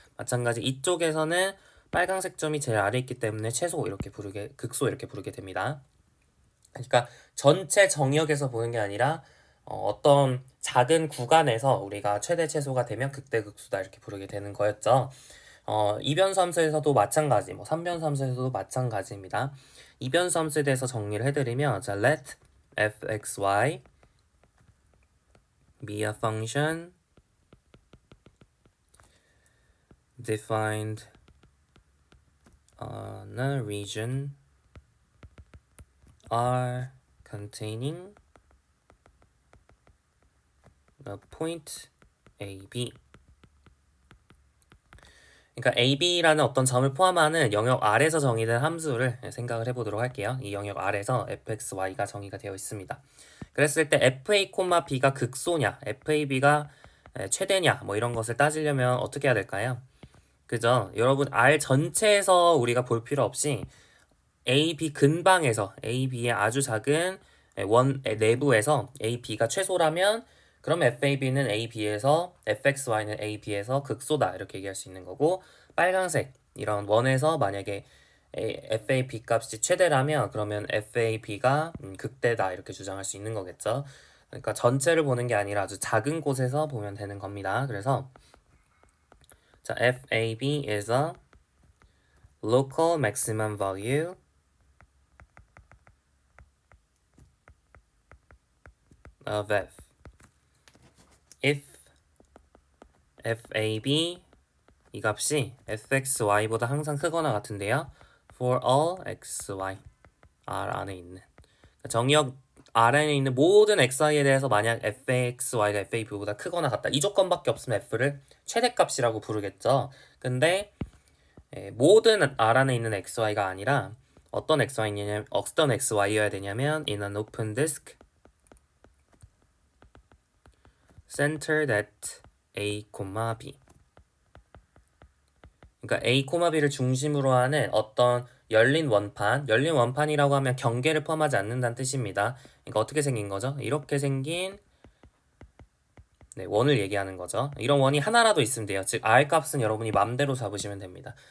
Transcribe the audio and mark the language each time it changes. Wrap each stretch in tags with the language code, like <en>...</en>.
<ko>마찬가지 이쪽에서는 빨간색 점이 제일 아래 있기 때문에 극소 이렇게 부르게 됩니다. 그러니까 전체 정역에서 보는 게 아니라 어떤 작은 구간에서 우리가 최대 최소가 되면 극대 극소다 이렇게 부르게 되는 거였죠. 이변수 함수에서도 마찬가지, 삼변수 함수에서도 마찬가지입니다. 이변수 함수에 대해서 정리를 해드리면 자,</ko> <en>let fxy be a function defined on a region R containing a point AB.</en> <ko>그러니까 AB라는 어떤 점을 포함하는 영역 R에서 정의된 함수를 생각을 해보도록 할게요. 이 영역 R에서 fxy가 정의가 되어 있습니다. 그랬을 때 fa, b가 극소냐, fab가 최대냐 이런 것을 따지려면 어떻게 해야 될까요? 그죠? 여러분 R 전체에서 우리가 볼 필요 없이 AB 근방에서 AB의 아주 작은 내부에서 AB가 최소라면 그럼 FAB는 AB에서 FXY는 AB에서 극소다 이렇게 얘기할 수 있는 거고 빨간색 이런 원에서 만약에 FAB 값이 최대라면 그러면 FAB가 극대다 이렇게 주장할 수 있는 거겠죠. 그러니까 전체를 보는 게 아니라 아주 작은 곳에서 보면 되는 겁니다. 그래서 자,</ko> <en>FAB is a local maximum value of F. If</en> <ko>FAB 이 값이 fxy보다 항상 크거나 같은데요.</ko> <en>For all</en> <ko>xy R 안에 있는 정역 R 안에 있는 모든 xy에 대해서 만약 fxy가 fab보다 크거나 같다. 이 조건밖에 없으면 f를 최대값이라고 부르겠죠. 근데 모든 R 안에 있는 xy가 아니라 어떤 xy여야 되냐면</ko> <en>in an open disk centered at a, b.</en> <ko>그러니까 A, B를 중심으로 하는 어떤 열린 원판이라고 하면 경계를 포함하지 않는다는 뜻입니다. 그러니까 어떻게 생긴 거죠? 이렇게 생긴 네, 원을 얘기하는 거죠. 이런 원이 하나라도 있으면 돼요. 즉 R 값은 여러분이 맘대로 잡으시면 됩니다.</ko>